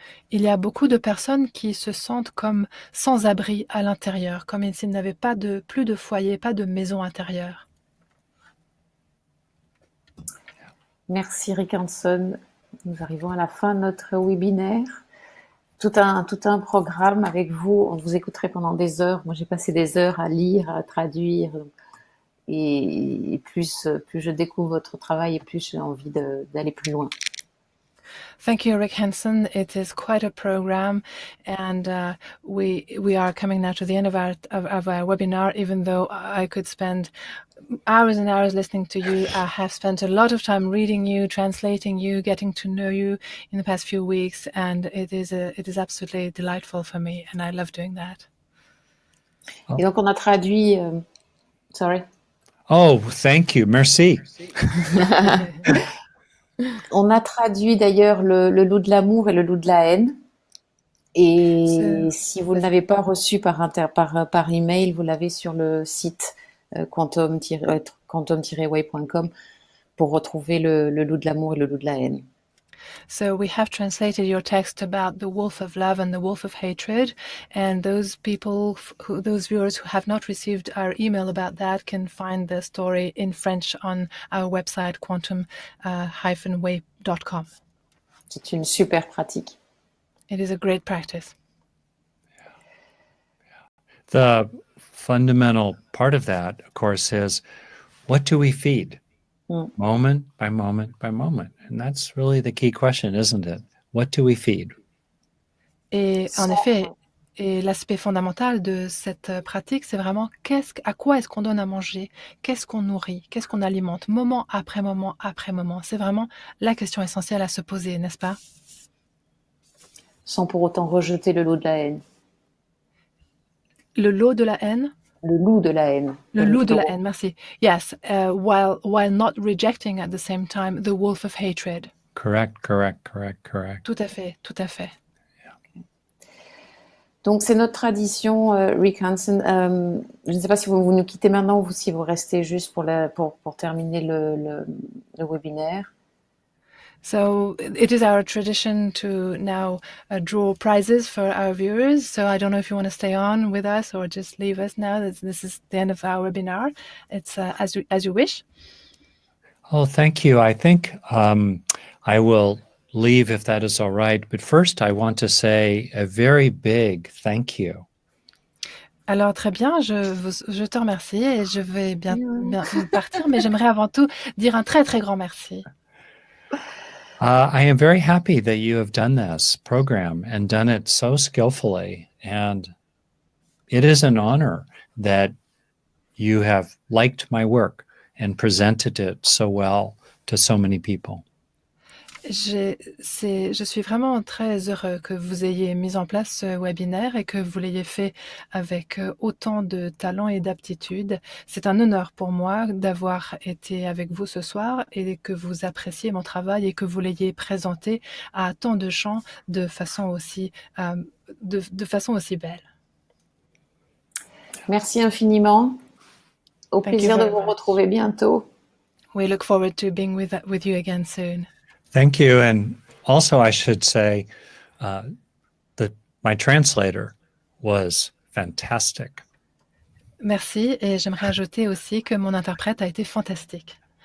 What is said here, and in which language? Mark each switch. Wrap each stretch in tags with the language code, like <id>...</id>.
<fr>Il y a beaucoup de personnes qui se sentent comme sans abri à l'intérieur, comme s'ils n'avaient pas plus de foyer, pas de maison intérieure. Merci Rick Hanson. Nous arrivons à la fin de notre webinaire. Tout un programme avec vous. On vous écouterait pendant des heures. Moi, j'ai passé des heures à lire, à traduire. et plus je découvre votre travail et plus j'ai envie d'aller plus loin.</fr> <en>Thank you, Rick Hansen. It is quite a program, and we are coming now to the end of our webinar. Even though I could spend hours and hours listening to you, I have spent a lot of time reading you, translating you, getting to know you in the past few weeks, and it is absolutely delightful for me, and I love doing that.</en> <fr>Et donc on a traduit.</fr> <en>Sorry. Oh, thank you.</en> <fr>Merci. On a traduit d'ailleurs le loup de l'amour et le loup de la haine. Et si vous ne l'avez pas reçu par email, vous l'avez sur le site quantum-way.com pour retrouver le loup de l'amour et le loup de la haine.</fr> <en>So we have translated your text about the wolf of love and the wolf of hatred, and those viewers who have not received our email about that can find the story in French on our website quantum-way.com.</en> <fr>C'est une super pratique.</fr> <en>It is a great practice. The fundamental part of that, of course, is what do we feed? Moment by moment by moment. And that's really the key question, isn't it? What do we feed?</en> <fr>Et en effet, l'aspect fondamental de cette pratique, c'est vraiment à quoi est-ce qu'on donne à manger? Qu'est-ce qu'on nourrit? Qu'est-ce qu'on alimente? Moment après moment après moment. C'est vraiment la question essentielle à se poser, n'est-ce pas? Sans pour autant rejeter le lot de la haine. Le lot de la haine? Le loup de la haine. Le loup de la haine, merci.</fr> <en>Yes, while not rejecting at the same time the wolf of hatred. Correct.</en> <fr>Tout à fait, tout à fait. Donc c'est notre tradition, Rick Hansen. Je ne sais pas si vous nous quittez maintenant ou si vous restez juste pour terminer le webinaire.</fr> <en>So it is our tradition to now draw prizes for our viewers. So I don't know if you want to stay on with us or just leave us now. This is the end of our webinar. It's as you wish. Oh, thank you. I think I will leave if that is all right. But first, I want to say a very big thank you.</en> <fr>Alors très bien, je te remercie et je vais bien partir, mais j'aimerais avant tout dire un très très grand merci.</fr> <en>I am very happy that you have done this program and done it so skillfully. And it is an honor that you have liked my work and presented it so well to so many people.</en> <fr>Je suis vraiment très heureux que vous ayez mis en place ce webinaire et que vous l'ayez fait avec autant de talent et d'aptitude. C'est un honneur pour moi d'avoir été avec vous ce soir et que vous appréciez mon travail et que vous l'ayez présenté à tant de gens de façon aussi belle. Merci infiniment. Au plaisir de vous retrouver bientôt.</fr> <en>We look forward to being with you again soon. Thank you. And also, I should say that my translator was fantastic.</en> <fr>Merci. Et j'aimerais ajouter aussi que mon interprète a été fantastique.</fr>